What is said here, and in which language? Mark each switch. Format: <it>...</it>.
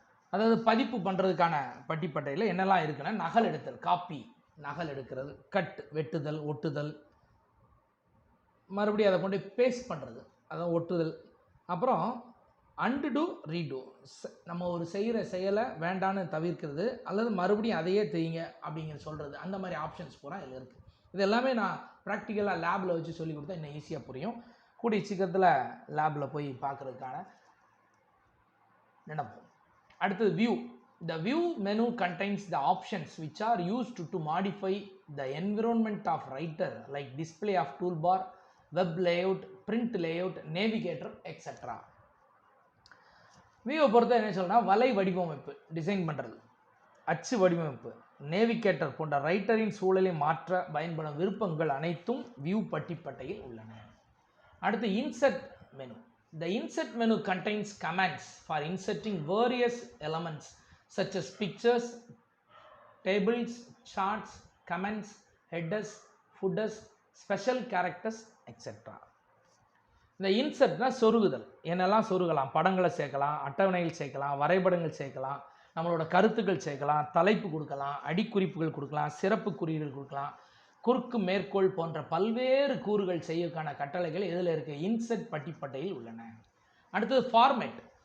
<ta>அதாவது பதிப்பு பண்ணுறதுக்கான பட்டிப்பட்டையில் என்னெல்லாம் இருக்குன்னா, நகல் எடுத்தல், காப்பி நகல் எடுக்கிறது, கட் வெட்டுதல், ஒட்டுதல், மறுபடியும் அதை கொண்டு பேஸ்ட் பண்ணுறது, அதான் ஒட்டுதல், அப்புறம் அன்டு ரீடு, நம்ம ஒரு செய்கிற செயலை வேண்டான்னு தவிர்க்கிறது அல்லது மறுபடியும் அதையே செய்யுங்க அப்படிங்கிற சொல்கிறது. அந்த மாதிரி ஆப்ஷன்ஸ் பூரா இதில் இருக்குது. இது எல்லாமே நான் ப்ராக்டிக்கலாக லேபில் வச்சு சொல்லி கொடுத்தா இன்னும் ஈஸியாக புரியும். கூடிய சீக்கிரத்தில் லேபில் போய் பார்க்குறதுக்கான நினைப்போம். அடுத்தது view.</ta> <en>The view menu contains the options which are used to modify the environment of writer like display of toolbar, web layout, print layout, navigator, etc.</en> <ta>வியூவை பொறுத்த என்ன சொல்லணும்னா, வலை வடிவமைப்பு டிசைன் பண்ணுறது, அச்சு வடிவமைப்பு, நேவிகேட்டர் போன்ற ரைட்டரின் சூழலை மாற்ற பயன்படும் விருப்பங்கள் அனைத்தும் வியூ பட்டிப்பட்டையில் உள்ளன. அடுத்து insert menu.</ta> <en>The insert menu contains commands for inserting various elements such as pictures, tables, charts, comments, headers, footers, special characters etcetera.</en> <ta>இந்த இன்சர்ட்னா சொருகுதல், என்னெல்லாம் சொருகலாம், படங்களை சேர்க்கலாம், அட்டவணைகள் சேர்க்கலாம், வரைபடங்கள் சேர்க்கலாம், நம்மளோட கருத்துக்கள் சேர்க்கலாம், தலைப்பு கொடுக்கலாம், அடிக்குறிப்புகள் கொடுக்கலாம், சிறப்பு குறியீடுகள் கொடுக்கலாம், குறுக்கு மேற்கோள் போன்ற பல்வேறு கூறுகள் செய்யக்கான கட்டளைகள் இதில் இருக்க இன்சர்ட் பட்டிப்பட்டையில் உள்ளன. அடுத்தது ஃபார்மேட்.</ta>